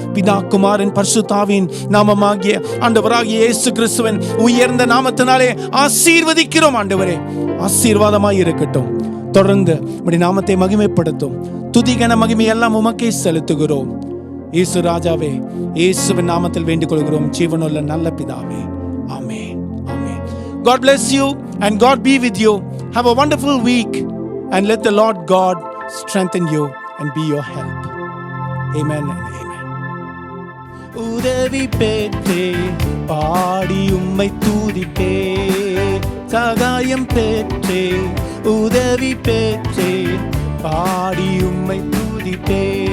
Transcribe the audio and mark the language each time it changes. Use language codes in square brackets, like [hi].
[ta] பிதா, குமாரன், பரிசுத்தாவின் நாமமாகிய ஆண்டவராகிய இயேசு கிறிஸ்துவின் உயர்ந்த நாமத்தினாலே ஆசீர்வதிக்கிறோம் ஆண்டவரே. ஆசீர்வாதமாய் இருக்கட்டும். தொடர்ந்து உம்முடைய நாமத்தை மகிமைப்படுத்தும். துதிகன மகிமை எல்லாம் உமக்கே செலுத்துகிறோம். இயேசு ராஜாவே, இயேசுவின் நாமத்தில் வேண்டிக் கொள்கிறோம் ஜீவனுள்ள நல்ல பிதாவே. ஆமென், ஆமென். [en] God bless you and God be with you. Have a wonderful week and let the Lord God strengthen you and be your help. Amen and amen. [ta] உதவி பெற்றே பாடி உம்மை துதிப்பே, சகாயம் பெற்றே உதவி பெற்றே பாடி உம்மை துதிப்பே.